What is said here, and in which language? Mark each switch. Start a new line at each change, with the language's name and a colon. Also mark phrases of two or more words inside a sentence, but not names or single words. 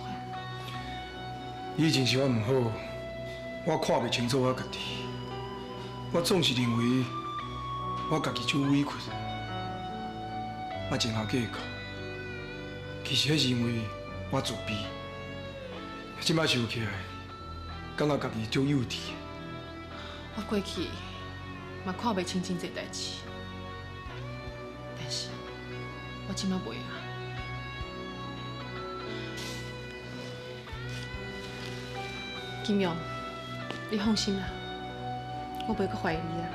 Min Nan Chinese: 以前是我唔好，我看袂清楚我家己，我总是认为我家己就委屈，我前后计较。其实迄是因为我自卑，即摆想起来，感觉家己足幼稚。我过去嘛看袂清真侪代志，但是我即摆袂啊。金庸，你放心啦，我袂阁怀疑你啦。